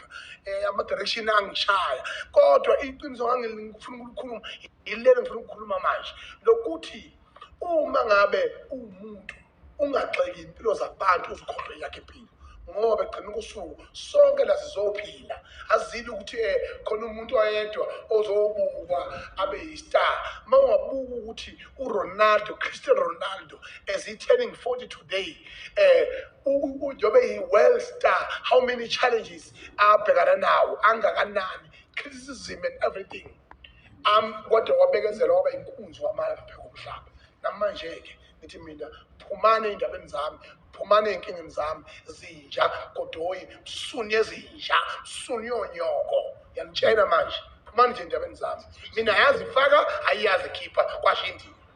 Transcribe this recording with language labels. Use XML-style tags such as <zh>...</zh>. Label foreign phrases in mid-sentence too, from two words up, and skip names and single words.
<zu>Ama-direction angishaya, kodwa iqiniso ngifuna ukulikhuluma yilelo ngifuna ukukhuluma manje, lokuthi uma ngabe uwumuntu ungagxeki impilo zabantu uzikhohlwe yakhe impilo, ngoba egcina kosuku sonke la sizophila. Azile ukuthi khona umuntu oyedwa ozobukwa abe yistar. Uma ungabuka ukuthi Cristiano Ronaldo,</zu> <en>as he turning 40 today,</en> <zu>njobe yi-world star,</zu> <en>how many challenges</en> <zu>abhekana nawo, angakanani,</zu> <en>criticism and everything.</en> <zu>Kodwa wabekezela waba inkunzi wamala ngapha komhlaba. Namanje-ke nithi mina phumane ey'ndabeni zami, phumane ey'nkingeni zami, zinja Godoyi, msuni yezinja, msuni yonyoko. Yanitshela manje, phumane nje ey'ndabeni zami. Mina yazi ifaka, ayiyazi khipha, kwashindini.</zu>